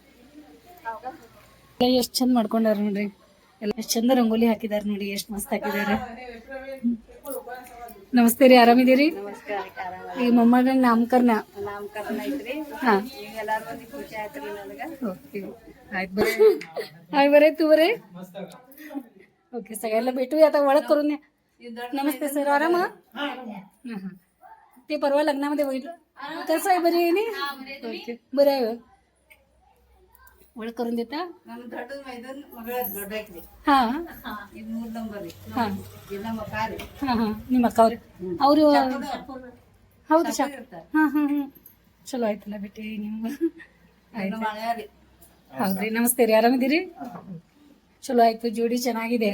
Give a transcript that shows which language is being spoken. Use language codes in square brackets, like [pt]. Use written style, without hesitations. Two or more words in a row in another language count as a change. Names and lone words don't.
[kn] ಎಷ್ಟು ಚಂದ ಮಾಡ್ಕೊಂಡಾರ ನೋಡ್ರಿ, ಎಲ್ಲ ಎಷ್ಟು ಚಂದ ರಂಗೋಲಿ ಹಾಕಿದಾರ ನೋಡಿ, ಎಷ್ಟು ಮಸ್ತ್ ಹಾಕಿದಾರೆ. ನಮಸ್ತೆ ರೀ, ಆರಾಮಿದ್ದೀರಿ? ಈ ಮೊಮ್ಮಗನ ನಾಮಕರಣ ಐತ್ರಿ. ಹಾ ಈಗ ಎಲ್ಲಾರು ಮಂದಿ ಖುಷಿ ಆಯ್ತ್ರಿ ನನಗ. ಓಕೆ ಆಯ್ತು ಬರ್ರಿ. ಹಾಯ್ ಬರೇ [mr] तू बरे ओके सगळ्यांना भेटूया आता, ओळख करून द्या. नमस्ते सर, आराम? ते परवा लग्नामध्ये बघितलं, कसं आहे? बरी आहे ना? ओके बरं आहे. ओळख करून देता? [kn] ನಮ್ಮ ದೊಡ್ಡದ ಮೈದನ್ ಮಗಳ ದೊಡ್ಡ ಐತ್ರಿ. ಹಾ ಇದು 3 ನಂಬರ್ ರೀ. ಹಾ ಇದು ನಮ್ಮ ಅಕ್ಕ ರೀ. ಹಾ ನಿಮ್ಮ ಅಕ್ಕ ಅವರು ಹೌದು ಶಾ ಹಾ ಹಾ ಹಾ ಚಲೋ ಆಯ್ತಲ್ಲ ಭೇಟಿ ನೀವು. ಆಯ್ತು ನಮ್ಮ ಅಳಿಯ ರೀ. ಹೌದ್ರಿ. ನಮಸ್ತೆ ರೀ, ಆರಾಮಿದ್ದೀರಿ? ಚಲೋ ಆಯ್ತು, ಜೋಡಿ ಚೆನ್ನಾಗಿದೆ.